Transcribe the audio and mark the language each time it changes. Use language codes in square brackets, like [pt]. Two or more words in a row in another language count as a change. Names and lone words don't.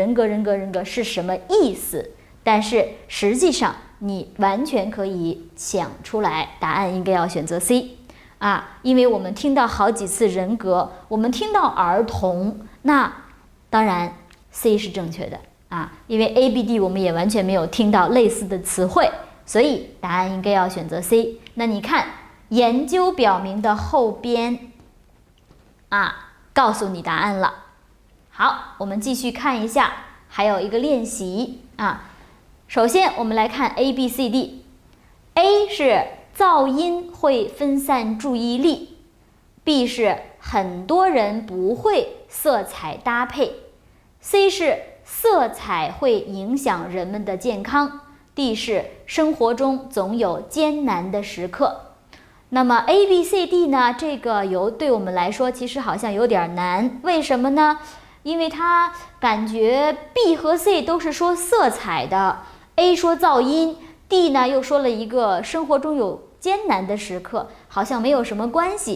[zh] 人格是什麼意思，但是實際上你完全可以想出來，答案應該要選擇 C 因為我們聽到好幾次人格，我們聽到兒童，那當然 C 是正確的因為 A、B、D 我們也完全沒有聽到類似的詞彙，所以答案應該要選擇 C。那你看研究表明的後邊告訴你答案了。好，我們繼續看一下，還有一個練習首先我們來看 A、B、C、D。A 是噪音會分散注意力， B 是很多人不会色彩搭配， C 是色彩会影響人們的健康， D 是生活中總有艱難的時刻。那麼 A、B、C、D 呢，這個對我們來說其實好像有點難，為什麼呢？因为它感覺 B 和 C 都是說色彩的， A 說噪音， D 呢又說了一個生活中有艱難的時刻，好像沒有什麼關係。